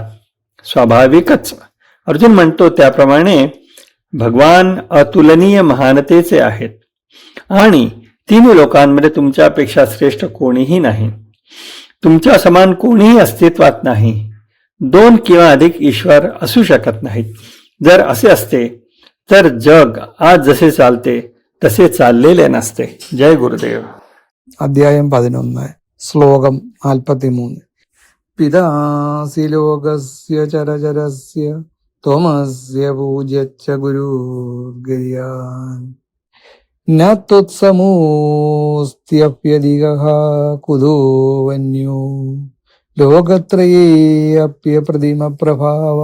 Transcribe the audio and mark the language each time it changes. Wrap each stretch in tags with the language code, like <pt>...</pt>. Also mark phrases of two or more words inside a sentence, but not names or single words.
<mr>स्वाभाविकच अर्जुन म्हणतो त्याप्रमाणे भगवान अतुलनीय महानतेचे आहेत आणि तिन्ही लोकांमध्ये तुमच्यापेक्षा श्रेष्ठ कोणीही नाही. तुमच्या समान कोणीही अस्तित्वात नाही. 2 किंवा अधिक ईश्वर असू शकत नाहीत. जर असे असते तर जग आज जसे चालते तसे चाललेले नसते. जय गुरुदेव.</mr> <ml>അധ്യായം 11 ശ്ലോകം 43</ml> <sa>പിതാസി ലോകസ്യ ചരചരസ്യ ത്വമസ്യ പൂജ്യശ്ച ഗുരുർഗരീയാൻ ന ത്വത്സമോസ്ത്യപ്യധികഃ കുതോ വന്യോ ലോകത്രയേऽപ്യപ്രതിമ പ്രഭാവ.</sa>